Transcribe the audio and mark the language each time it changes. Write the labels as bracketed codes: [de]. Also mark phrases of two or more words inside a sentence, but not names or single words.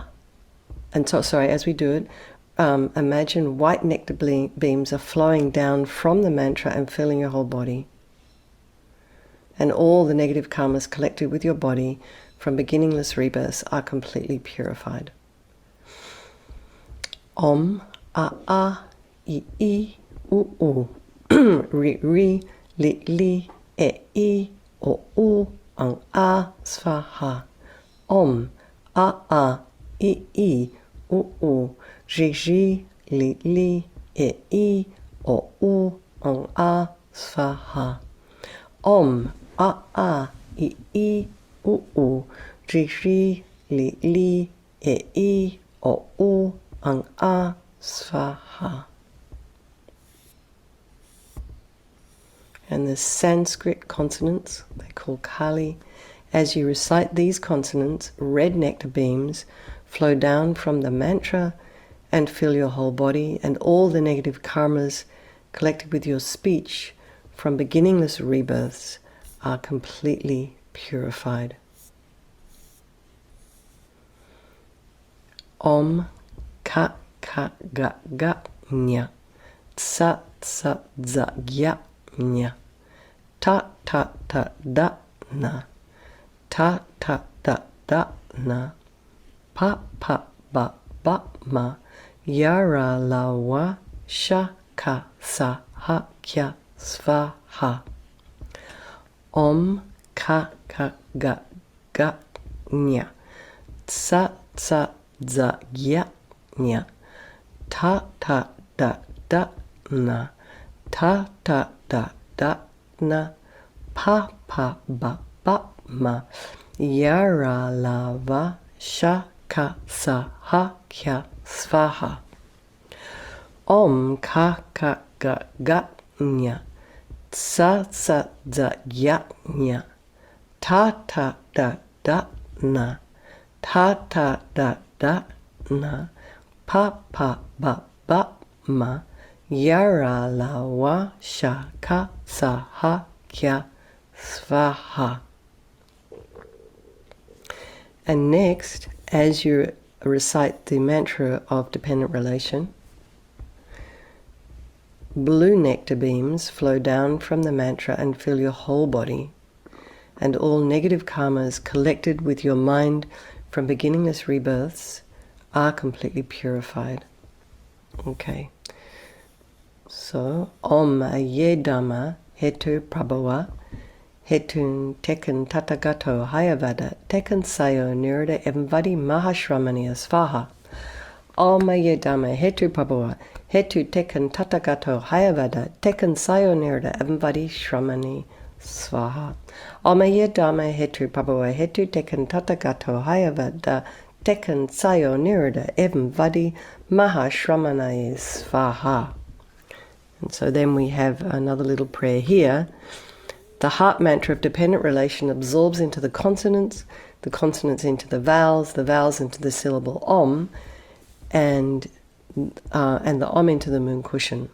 [en] And so, sorry, as we do it, imagine white nectar beams are flowing down from the mantra and filling your whole body. And all the negative karmas collected with your body from beginningless rebirths are completely purified. [sa] ॐ अ इ उ ऋ ऌ ए ओ अं अः स्वाहा. ॐ अ इ उ ऋ ऌ ए ओ अं अः स्वाहा. ॐ अ इ उ ऋ ऌ ए ओ अं अः, स्वाहा. [en] and the Sanskrit consonants, they call Kali. As you recite these consonants, red nectar beams flow down from the mantra and fill your whole body, and all the negative karmas collected with your speech from beginningless rebirths are completely purified. [sa] Om ka ka ga ga nya, tsa tsa za ya nya, ta ta ta da na, ta ta da da na, pa pa ba ba ma, yara la wa sha ka sa ha kya svaha. Om ka ka ga ga nya, tsa tsa za ya nya, ta ta da da na, ta ta da da na, pa pa ba ba ma, yara la va sha ka sa ha kya svaha. Om ka ka ga ga nya, tsa tsa za ya nya, ta ta da da na, ta ta da da na, pa pa ba ba ma, yara la wa sha ka sa ha kya svaha. [en] And next, as you recite the mantra of dependent relation, blue nectar beams flow down from the mantra and fill your whole body, and all negative karmas collected with your mind from beginningless rebirths are completely purified. Okay. So, [sa] ॐ ये धर्मा हेतुप्रभवा हेतुं तेषां तथागतो ह्यवदत् तेषां च यो निरोध एवंवादी महाश्रमणः स्वाहा. ॐ ये धर्मा हेतुप्रभवा हेतुं तेषां तथागतो ह्यवदत् तेषां च यो निरोध एवंवादी श्रमणः स्वाहा. ॐ ये धर्मा हेतुप्रभवा हेतुं तेषां तथागतो ह्यवदत् तेषां च यो निरोध एवंवादी महाश्रमणः स्वाहा. [en] And so then we have another little prayer here. The heart mantra of dependent relation absorbs into the consonants into the vowels into the syllable Om, and the Om into the moon cushion.